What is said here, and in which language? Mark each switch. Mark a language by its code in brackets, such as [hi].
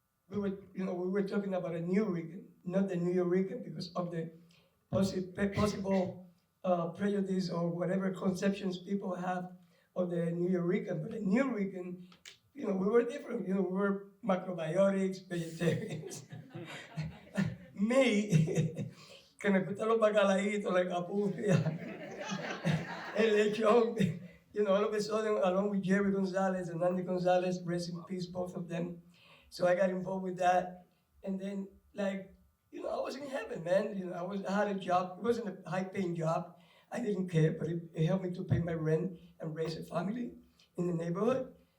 [en] We were talking about a New Rican, not the New York because of the possible prejudice or whatever conceptions people have of the New York. But the New Rican, we were different. We were macrobiotics, vegetarians. [es] Me, que me gustan los bacalaitos, la capufia, el lechón. [en] All of a sudden, along with Jerry Gonzalez and Andy Gonzalez, rest in peace, both of them. So I got involved with that. And then, I was in heaven, man. I had a job. It wasn't a high-paying job. I didn't care, but it helped me to pay my rent and raise a family in the neighborhood.